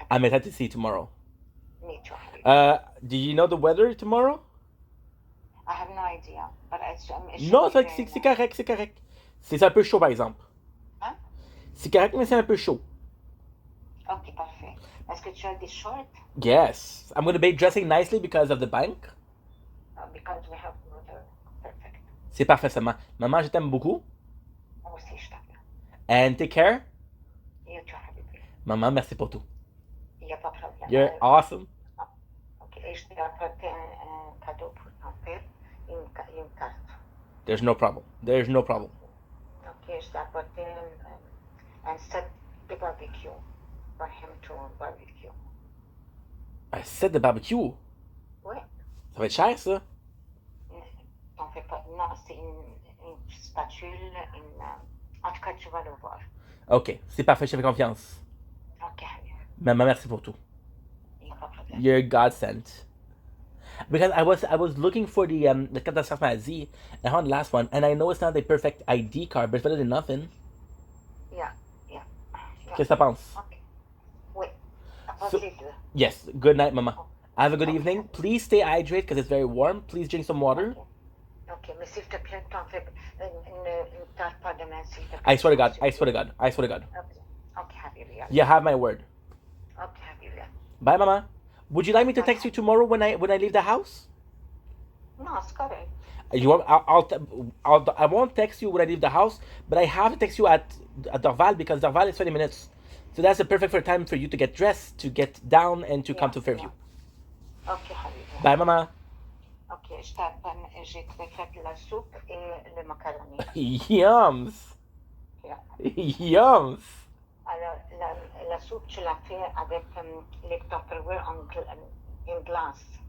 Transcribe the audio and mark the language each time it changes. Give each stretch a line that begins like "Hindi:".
English: I'm excited to see you tomorrow. me too, Habibi. Do you know the weather tomorrow? I have no idea, but it should
French: Non,
English: be
French: c'est
English: very nice.
French: correct, c'est correct. C'est un peu chaud, par exemple. Hein? C'est correct, mais c'est un peu chaud. Ok, parfait. Est-ce que tu as des shorts?
English: Yes. I'm going to be dressing nicely because of the bank. Because we have weather. Perfect.
French: C'est parfait, seulement. Maman, je t'aime beaucoup. Moi aussi, je t'appelle.
English: And take care. You too, Habibi.
French: Maman, merci pour tout. Il n'y a pas de problème.
English: You're awesome.
French: Ok, et je t'ai apporté un cadeau pour ton père, une carte.
English: There's no problem. There's no problem.
French: Ok, je t'ai apporté un set de barbecue
English: for him to barbecue.
French: Un set de barbecue. Oui. Ça va être cher, ça. T'en fais pas. Non, c'est une spatule, en tout cas, tu vas le voir. OK. C'est parfait, je te fais confiance. Ok, Habibi. Maman, merci pour tout. Il n'y a pas de problème.
English: You're God sent. Because I was looking for the
French: carte d'assurance maladie,
English: and I found the last one, and I know it's not the perfect ID card, but it's better than nothing. Yeah.
French: Qu'est-ce que t'en penses? Ok. Oui.
English: So-
French: Vas-y, deux.
English: Yes. Good night, Mama. Have a good evening. Please stay hydrated because it's very warm. Please drink some water.
French: Ok, mais s'il te plaît, t'en fais. Ne tarde pas demain, s'il te plaît.
English: I swear to God. I swear to God. I swear to God. Ok, Habibi. You have my word. Ok, Habibi. Bye, Mama. Would you like me to text you tomorrow when I leave the house?
French: Non, c'est correct.
English: You want? I won't text you when I leave the house, but I have to text you at Dorval because Dorval is 20 minutes. So that's the perfect time for you to get dressed, to get down, and to come to Fairview. Ok, Habibi. Bye, Mama.
French: Ok, je t'appelle. J'ai fait la soupe et le macaroni.
English: Yums. Yeah. Yums.
French: Alors, la soupe, tu l'as fait avec les Tupperware in glace.